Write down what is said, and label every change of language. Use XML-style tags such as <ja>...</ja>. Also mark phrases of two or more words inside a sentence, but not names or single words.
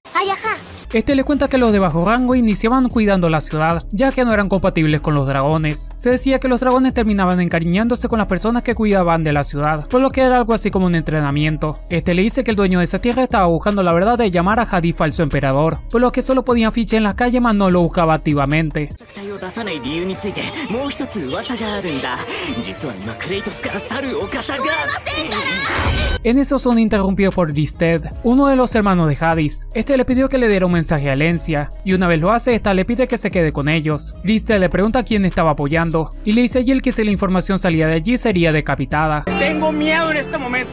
<es>Este le cuenta que los de bajo rango iniciaban cuidando la ciudad, ya que no eran compatibles con los dragones. Se decía que los dragones terminaban encariñándose con las personas que cuidaban de la ciudad, por lo que era algo así como un entrenamiento. Este le dice que el dueño de esa tierra estaba buscando la verdad de llamar a Hades falso emperador, por lo que solo podían fichar en las calles mas no lo buscaba activamente.</es> <ja>を出さない理由についてもう一つ噂があるんだ。実は今クレイトスから去るお方が。</ja> <es>En eso son interrumpidos por Risted, uno de los hermanos de Hades. Este le pidió que le diera un mensaje a Lencia, y una vez lo hace, esta le pide que se quede con ellos. Risted le pregunta a quién estaba apoyando, y le dice a Jill que si la información salía de allí sería decapitada. Tengo miedo en este momento.</es>